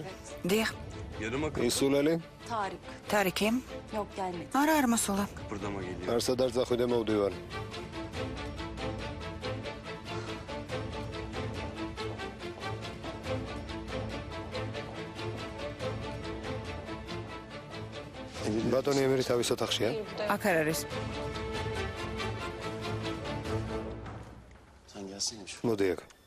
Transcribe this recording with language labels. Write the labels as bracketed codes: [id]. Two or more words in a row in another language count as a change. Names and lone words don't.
[ka] დიახ. [tr] Yarım akıllı [ka] ისულელი? თარიკი? [tr] Yok gelmedi. [ka] არა, არ მოსულა. [tr] kıpırdama geliyor. [ka] არსად არ წახვიდე მოვდივარ. ბატონი ემერი თავის ოთახშია? აქ არ არის. მოდი აქ.